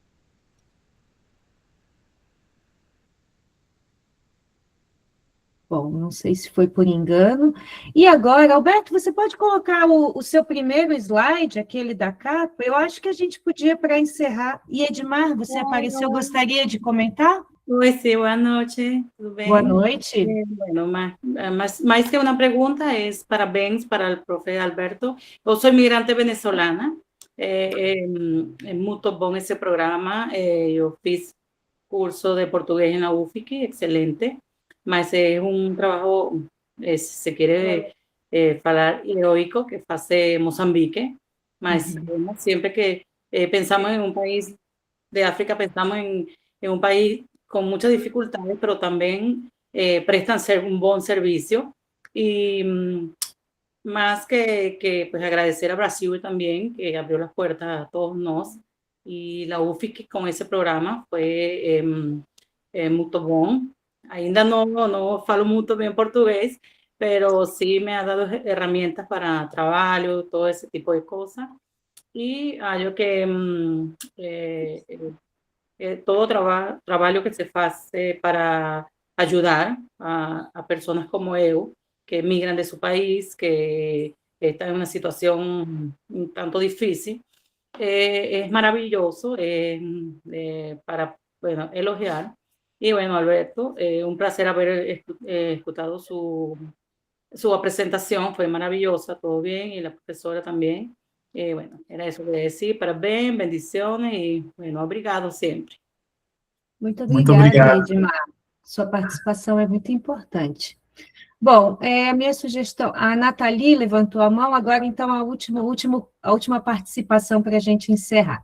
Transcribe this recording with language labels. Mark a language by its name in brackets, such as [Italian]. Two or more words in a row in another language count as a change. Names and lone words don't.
[Portuguese] Bom, não sei se foi por engano. E agora, Alberto, você pode colocar o seu primeiro slide, aquele da capa? Eu acho que a gente podia, para encerrar. Iedmar, você apareceu, gostaria de comentar? Oi, [Spanish] sí, buenas noches, [Portuguese] tudo bem? Boa noite. Bueno, mais que uma pergunta, é parabéns para o profe Alberto. Eu sou imigrante venezolana, é muito bom esse programa, eu fiz curso de português na UFIC, excelente, mas é um trabalho, se se quer falar, heroico, que faz Moçambique, mas sempre que pensamos em um país de África, pensamos em um país [Spanish] con muchas dificultades, pero también prestan un buen servicio. Y más que pues agradecer a Brasil también, que abrió las puertas a todos nos. Y la UFIC con ese programa fue muy bom. [Portuguese] Ainda no falo muito bem [Spanish] portugués, pero sí me ha dado herramientas para trabajo, todo ese tipo de cosas. [Portuguese] Y algo que todo trabalho que se faz para ajudar a pessoas como eu, que migran de seu país, que estão em uma situação um tanto difícil, é maravilhoso para, [Spanish] bueno, elogiar. Y bueno, Alberto, un placer haber escuchado su presentación, fue maravillosa, todo bien, y la profesora también. Bueno, [Portuguese] era isso que eu ia decir. Parabéns, bendiciones e, bueno, obrigado sempre. Muito Muito obrigada, obrigado. Edmar. Sua participação é muito importante. Bom, a minha sugestão, a Nathalie levantou a mão, agora então a última participação para a gente encerrar.